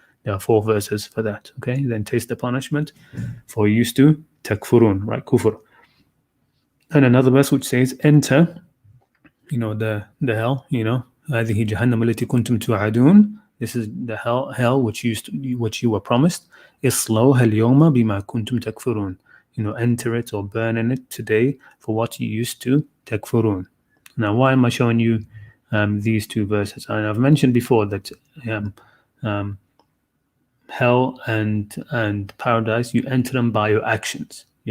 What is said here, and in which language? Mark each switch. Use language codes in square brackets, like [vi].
[en] There are 4 verses for that, okay? Then taste the punishment for you used to takfurun, right? Kufr. And another verse which says, enter, the hell, [ar] هذه جهنم التي كنتم توعدون. [en] This is the hell which you were promised. [ar] اصلوها اليوم بما كنتم تكفرون. [en] Enter it or burn in it today for what you used to takfurun. Now, why am I showing you these 2 verses? And I've mentioned before that hell and paradise, you enter them by your actions.